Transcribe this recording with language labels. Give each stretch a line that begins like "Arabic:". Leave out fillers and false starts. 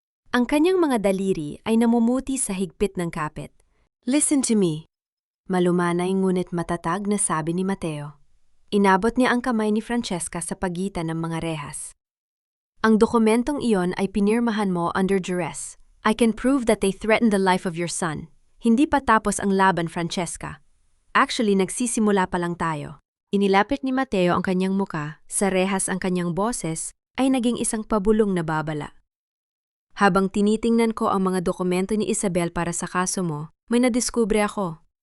Filipino: Ang kanyang mga daliri ay namumuti sa higpit ng kapit.
English: Listen to me.
Filipino: Malumanay ngunit matatag na sabi ni Mateo. Inabot niya ang kamay ni Francesca sa pagitan ng mga rehas. Ang dokumentong iyon ay pinirmahan mo
English: under duress. I can prove that they threatened the life of your son.
Filipino: Hindi pa tapos ang laban, Francesca. Actually, nagsisimula pa lang tayo. Inilapit ni Mateo ang kanyang muka, sa rehas ang kanyang boses ay naging isang pabulong na babala. Habang tinitingnan ko ang mga dokumento ni Isabel para sa kaso mo, may nadiskubre ako.